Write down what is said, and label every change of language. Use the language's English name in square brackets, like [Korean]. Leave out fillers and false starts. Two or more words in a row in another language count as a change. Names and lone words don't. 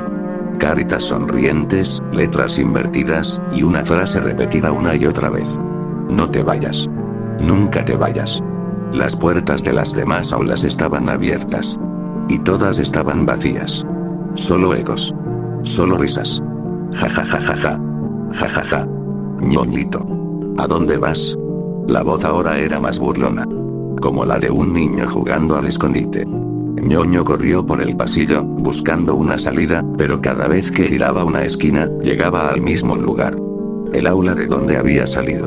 [Spanish] Caritas sonrientes, letras invertidas, y una frase repetida una y otra vez. No te vayas. Nunca te vayas. Las puertas de las demás aulas estaban abiertas. Y todas estaban vacías. Solo ecos. Solo risas. Ja ja ja ja ja. Ja ja ja. Ñoñito. ¿A dónde vas? La voz ahora era más burlona. Como la de un niño jugando al escondite. Ñoño corrió por el pasillo, buscando una salida, pero cada vez que giraba una esquina, llegaba al mismo lugar. El aula de donde había salido.